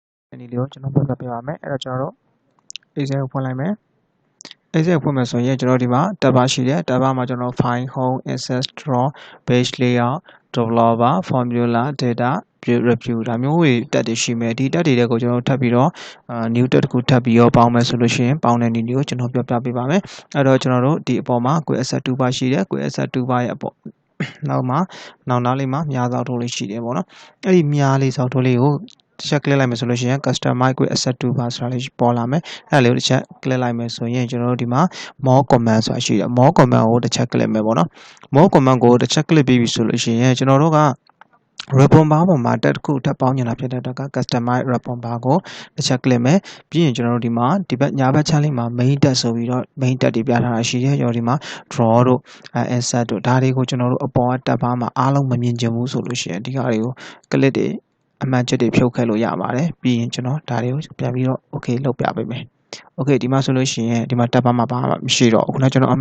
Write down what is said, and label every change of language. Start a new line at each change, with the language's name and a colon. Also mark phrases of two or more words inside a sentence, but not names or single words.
Burmese: ဒီလိုကျွန်တော်ပြပြပေးပါမယ်အဲ့တော့ကျွန်တော်တို့ Excel ကိုဖွင့်လိုက်မယ် Excel ဖွင့်မယ်ဆိုရင်ကျွန်တော်ဒီမှာ
English: tab bar
Burmese: ရှိတယ်
English: tab bar
Burmese: မှာကျွန်တော်
English: file home access draw page layout developer formula data
Burmese: review ဒါမျိုးတွေတက်တွေရှိမယ်ဒီတက်တွေကိုကျွန်တော်ထပ်ပြီးတော့new တက်တစ်ခုထပ်ပြီးတော့ပေါင်းမယ်ဆိုလို့ရှိရင်ပေါင်းတဲ့နည်းကိုကျွန်တော်ပြပြပေးပါမယ်အဲ့တော့ကျွန်တော်တို့ဒီအပေါ်မှာ
English: quick access toolbar
Burmese: ရှိတယ်
English: quick access toolbar
Burmese: ရဲ့အပေါ်နောက်နားလေးမှာမြားစောက်ထိုးလေးရှိတယ်ပေါ့နော်အဲ့ဒီမြားလေးစောက်ထိုးလေးကိုတစ်ချက် click လိုက်မယ်ဆိုလို့ရှိရင်
English: customize quick access toolbar
Burmese: ဆိုတာလေးပေါ်လာမယ်အဲ့ဒါလေးကိုတစ်ချက် click လိုက်မယ်ဆိုရင်ကျွန်တော်တို့ဒီမှာ
English: more command
Burmese: ဆိုတာရှိတယ်
English: more command
Burmese: ကိုတစ်ချက် click မယ်ပေါ့နော်
English: more command
Burmese: ကိုတစ်ချက် click ပြီးပြီဆိုလို့ရှိရင်ကျွန်တော်တို့က
English: ribbon bar
Burmese: ပေါ်မှာတက်တစ်ခုထပ်ပေါင်းနေတာဖြစ်တဲ့အတွက်က
English: customize ribbon bar
Burmese: ကိုတစ်ချက် click မယ်ပြီးရင်ကျွန်တော်တို့ဒီမှာဒီဘက်ညာဘက်ချမ်းလေးမှာ main တက်ဆိုပြီးတော့ main တက်တွေပြထားတာရှိတယ်ကျွန်တော်ဒီမှာ draw တို့ insert တို့ဒါတွေကိုကျွန်တော်တို့အပေါ်ကတက်ပါမှာအားလုံးမမြင်ချင်ဘူးဆိုလို့ရှိရင်ဒီဟာတွေကို click တွေအမှန်ချက်တွေဖြုတ်ခဲ့လို့ရပါတယ်ပြီးရင်ကျွန်တော်ဒါတွေကိုပြန်ပြီးတော့ okay လုပ်ပြပေးမယ် okay ဒီမှာဆိုလို့ရှိရင်ဒီမှာတက်ပါမှာမရှိတော့ဘူးခုနကကျွန်တော်အမှ